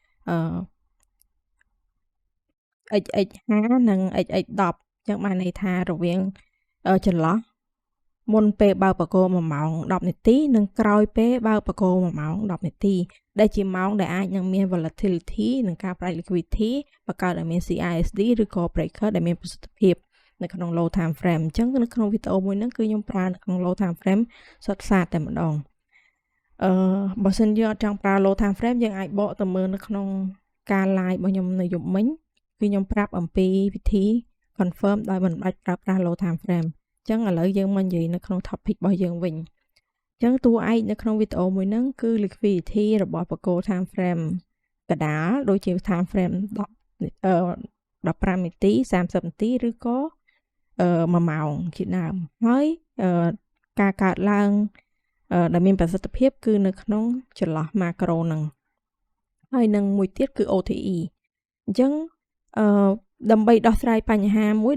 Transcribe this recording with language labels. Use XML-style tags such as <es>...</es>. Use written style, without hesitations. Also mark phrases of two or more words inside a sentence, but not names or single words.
<km>XX5 និង XX10 អញ្ចឹងបានន័យថារវាងចន្លោះមុនពេលបើកបកគោ1ម៉ោង10នាទីនិងក្រោយពេលបើកបកគោ1ម៉ោង10នាទីដែលជាម៉ោងដែល អាចនឹងមាន volatility និងការប្រែ liquidity បង្កើតឲ្យមាន CISD ឬក៏ breaker ដែលមានប្រសិទ្ធភាពនៅក្នុង</km> <en>low time frame</en> <km>អញ្ចឹងនៅក្នុង វីដេអូមួយហ្នឹងគឺខ្ញុំប្រើនៅក្នុង</km> <en>low time frame</en> <km>សុទ្ធសាធតែម្ដងបើសិនយើងអត់ចង់ប្រើ</km> <en>low time frame</en> <km>យើងអាចបកទៅមើលនៅក្នុងការ live របស់ខ្ញុំនៅយប់មិញគឺខ្ញុំប្រាប់អំពីវិធី confirm ដោយមិនបាច់ប្រើប្រាស់</km> <en>low time frame</en> <km>អញ្ចឹងឥឡូវយើងមកនិយាយនៅក្នុង topic របស់យើងវិញអញ្ចឹងតួឯកនៅក្នុងវីដេអូមួយហ្នឹងគឺ liquidity របស់បកគោ</km> <en>time frame</en> <km>កដាលដូចជា</km> <en>time frame</en> <km>15នាទី30នាទីឬក៏1ម៉ោងជាដើមហើយការកើតឡើងដែលមានប្រសិទ្ធភាពគឺនៅក្នុងចន្លោះ macro ហ្នឹងហើយនឹងមួយទៀតគឺ OTE អញ្ចឹងដើម្បីដោះស្រាយបញ្ហាមួយ</km>